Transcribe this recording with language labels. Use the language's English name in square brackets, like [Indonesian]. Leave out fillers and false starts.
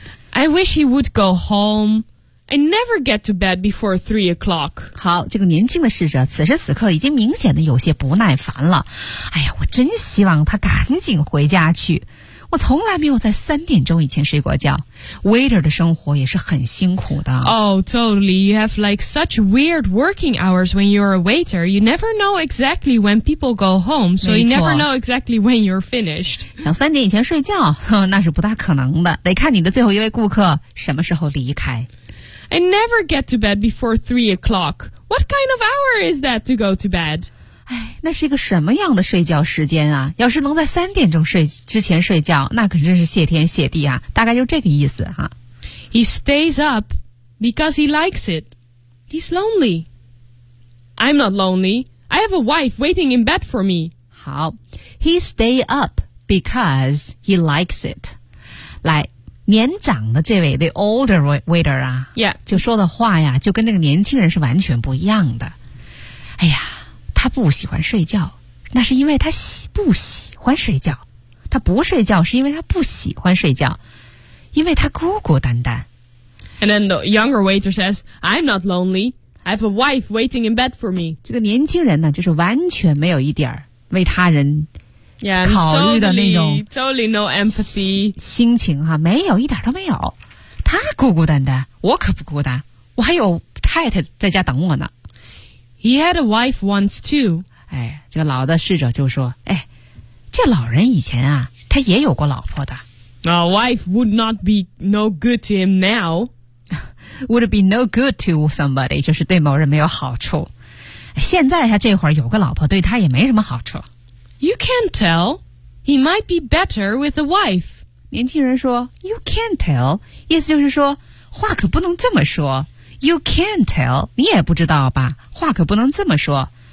[English] I wish he would go home I never get to bed before 3 o'clock [Chinese] 好这个年轻的侍者此时此刻已经明显的有些不耐烦了哎呀我真希望他赶紧回家去我从来没有在3点钟以前睡过觉 Waiter 的生活也是很辛苦的 [English] Oh, totally. You have like such weird working hours when you're a waiter. You never know exactly when people go home, so you never know exactly when you're finished. [Chinese] 想3点以前睡觉，那是不大可能的，得看你的最后一位顾客什么时候离开。 [English] I never get to bed before 3 o'clock. What kind of hour is that to go to bed? [Chinese] 哎，那是一个什么样的睡觉时间啊？要是能在3点钟睡之前睡觉，那可真是谢天谢地啊！大概就这个意思哈。 [English] He stays up because he likes it. He's lonely. I'm not lonely. I have a wife waiting in bed for me. 好 ，He stay up because he likes it. [Chinese] 来，年长的这位 [English] the older waiter [Chinese] 啊 [English] ，Yeah， [Chinese] 就说的话呀，就跟那个年轻人是完全不一样的。哎呀。他不喜欢睡觉，那是因为他不喜欢睡觉。他不睡觉是因为他不喜欢睡觉，因为他孤孤单单。 [English] And then the younger waiter says, "I'm not lonely. I have a wife waiting in bed for me." [Chinese] 这个年轻人呢，就是完全没有一点为他人考虑的那种 [English] totally no empathy [Chinese] 心情哈，没有一点都没有。他孤孤单单，我可不孤单，我还有太太在家等我呢。 [English] He had a wife once too. [Chinese] 哎，这个老的侍者就说，哎，这老人以前啊，他也有过老婆的。 [English] A wife would not be no good to him now. Would be no good to somebody, [Chinese] 就是对某人没有好处。现在他这会儿有个老婆，对他也没什么好处。 [English] You can't tell. He might be better with a wife. [Chinese] 年轻人说 ， [English] You can't tell. [Chinese] 意思就是说，话可不能这么说。 [English] You can't tell. [Chinese] 你也不知道吧？话可不能这么说。